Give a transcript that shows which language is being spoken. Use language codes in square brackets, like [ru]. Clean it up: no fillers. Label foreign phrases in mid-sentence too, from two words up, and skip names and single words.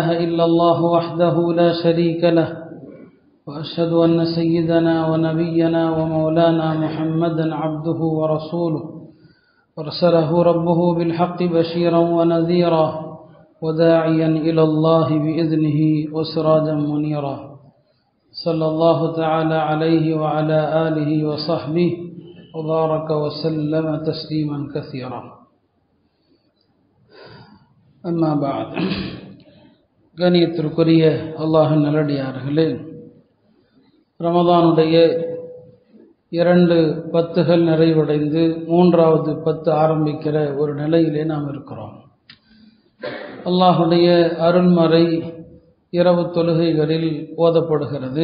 [ar] إلا الله وحده لا شريك له وأشهد أن سيدنا ونبينا ومولانا محمدا عبده ورسوله أرسله ربه بالحق بشيرا ونذيرا وداعيا إلى الله بإذنه وسراجا منيرا صلى الله تعالى عليه وعلى آله وصحبه وبارك وسلم تسليما كثيرا أما بعد [ta] கணியத்திற்குரிய அல்லாஹ்வின் நல்லடியார்களே, ரமதானுடைய 2 பத்துகள் நிறைவடைந்து 3வது பத்து ஆரம்பிக்கிற ஒரு நிலையிலே நாம் இருக்கிறோம். அல்லாஹுடைய அருள்மறை இரவு தொழுகைகளில் ஓதப்படுகிறது.